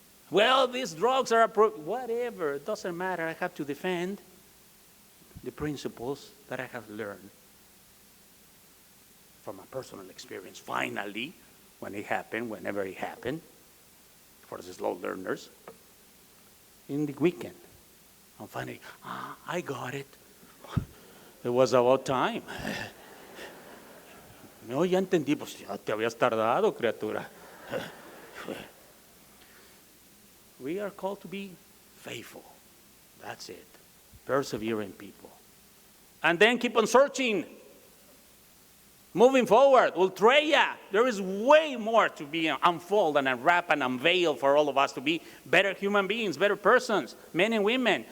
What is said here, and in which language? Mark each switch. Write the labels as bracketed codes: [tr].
[en] Well, these drugs are approved. Whatever, it doesn't matter. I have to defend the principles that I have learned from a personal experience. Finally, when it happened, whenever it happened, for the slow learners, in the weekend, I'm finally, I got it. It was about time. [es] No, ya entendí, pues ya te habías tardado, criatura. [en] We are called to be faithful. That's it. Persevering people. And then keep on searching. Moving forward, ultreya. There is way more to be unfold and unwrap and unveil for all of us to be better human beings, better persons, men and women.